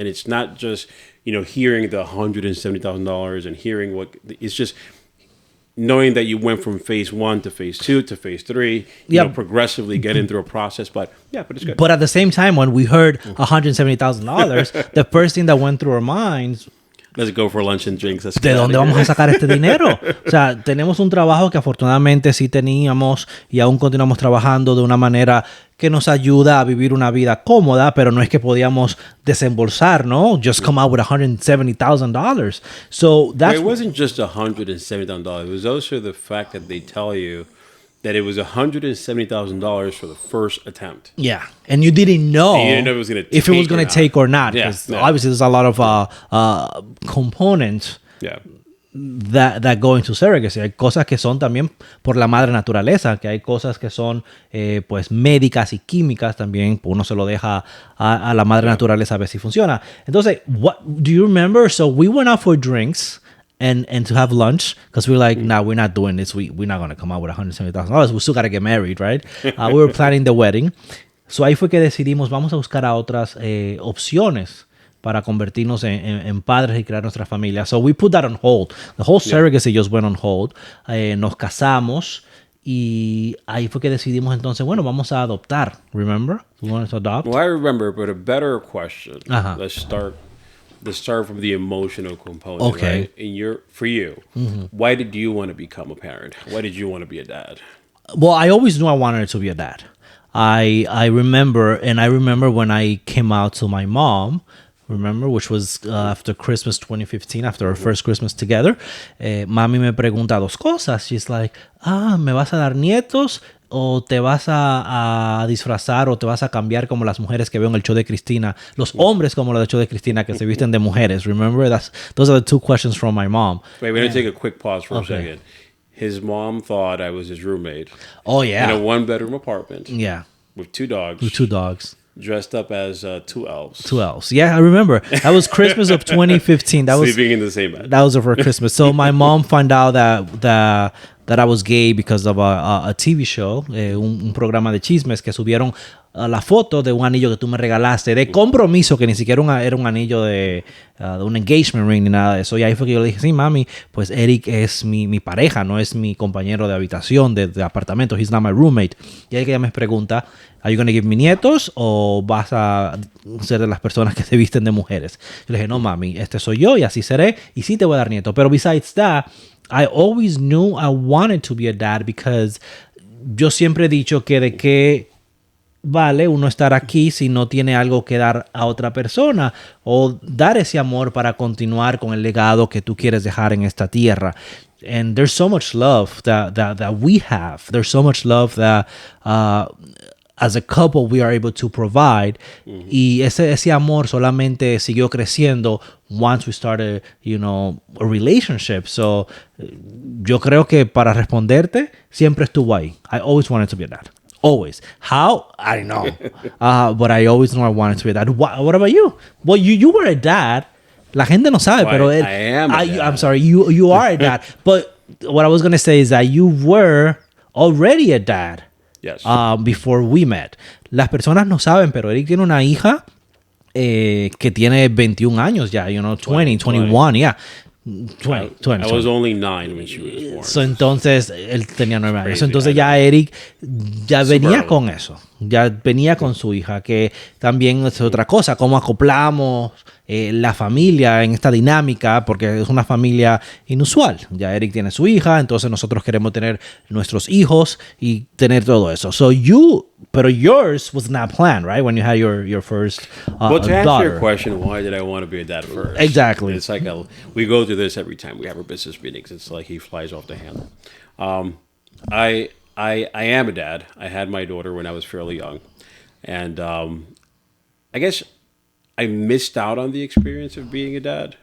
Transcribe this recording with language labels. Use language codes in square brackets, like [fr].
[en] And it's not just, hearing the $170,000 and hearing it's just knowing that you went from phase 1 to phase 2 to phase 3, progressively getting through a process. But it's good. But at the same time, when we heard $170,000, the first thing that went through our minds, let's go for lunch and drinks. [es] ¿De dónde vamos a sacar este dinero? O sea, tenemos un trabajo que afortunadamente sí teníamos y aún continuamos trabajando de una manera que nos ayuda a vivir una vida cómoda, pero no es que podíamos desembolsar, ¿no? [en] Just come out with $170,000. So that's... It wasn't just $170,000. It was also the fact that they tell you that it was $170,000 for the first attempt. Yeah, and you didn't know, if it was going to take or not. Because obviously there's a lot of components that go into surrogacy. [es] Hay cosas que son también por la madre naturaleza, que hay cosas que son pues médicas y químicas también. Uno se lo deja a la madre naturaleza a ver si funciona. [en] Entonces, what do you remember? So we went out for drinks. And to have lunch, because we're like, nah, we're not doing this. We're not going to come out with $170,000. We still got to get married, right? We were planning the wedding. [es] So ahí fue que decidimos, vamos a buscar a otras opciones para convertirnos en padres y crear nuestra familia. [en] So we put that on hold. The whole surrogacy just went on hold. [es] Nos casamos y ahí fue que decidimos entonces, bueno, vamos a adoptar. [en] Remember? We wanted to adopt. Well, I remember, but a better question. Let's start from the emotional component. Okay. Right? For you, why did you want to become a parent? Why did you want to be a dad? Well, I always knew I wanted to be a dad. I remember when I came out to my mom, which was after Christmas 2015, after our first Christmas together. [es] Mami me pregunta dos cosas. [en] She's like, [es] ¿me vas a dar nietos? ¿O te vas a disfrazar o te vas a cambiar como las mujeres que veo en el show de Cristina? Los hombres como los del show de Cristina que se visten de mujeres. [en] Remember? Those are the two questions from my mom. Wait, we're going to take a quick pause for a second. His mom thought I was his roommate. Oh, yeah. In a one-bedroom apartment. Yeah. With two dogs. Dressed up as two elves. Two elves. Yeah, I remember. That was Christmas of 2015. Sleeping in the same bed. That was for Christmas. So my mom found out that I was gay because of a TV show, [es] un programa de chismes que subieron la foto de un anillo que tú me regalaste de compromiso, que ni siquiera era un anillo de un engagement ring ni nada de eso. Y ahí fue que yo le dije, sí, mami, pues Erick es mi pareja, no es mi compañero de habitación, de apartamento. [en] He's not my roommate. [es] Y ahí que ella me pregunta, [en] ¿are you going to give me [es] nietos o vas a ser de las personas que se visten de mujeres? Yo le dije, no, mami, este soy yo y así seré y sí te voy a dar nietos. Pero [en] besides that, I always knew I wanted to be a dad because [es] yo siempre he dicho que de qué vale uno estar aquí si no tiene algo que dar a otra persona o dar ese amor para continuar con el legado que tú quieres dejar en esta tierra. [en] And there's so much love that we have. There's so much love that as a couple we are able to provide. [es] Y ese amor solamente siguió creciendo [en] once we started, a relationship. [es] So, yo creo que para responderte, siempre estuvo ahí. [en] I always wanted to be a dad. Always. How? I don't know. But I always knew I wanted to be a dad. What about you? Well, you were a dad. [es] La gente no sabe, [en] well, I am a dad. I'm sorry, you are a dad. But what I was going to say is that you were already a dad. Yes. Before we met. [es] Las personas no saben, pero Erick tiene una hija que tiene 21 años ya, 20, 21, [en] yeah. 20. I was only 9 when she was born. [es] So, entonces, él tenía 9 años. [en] Crazy, [es] So, entonces [en] I [es] ya [en] know. [es] Eric ya [en] Super [es] venía [en] early. [es] con eso. Ya venía con su hija, que también es otra cosa, cómo acoplamos la familia en esta dinámica, porque es una familia inusual. Ya Eric tiene su hija, entonces nosotros queremos tener nuestros hijos y tener todo eso. [en] So pero yours was not planned, right? When you had your first Well, to answer daughter. your question, why did I want to be a dad first? Exactly. It's like we go through this every time we have our business meetings. It's like he flies off the handle. I am a dad. I had my daughter when I was fairly young, and I guess I missed out on the experience of being a dad.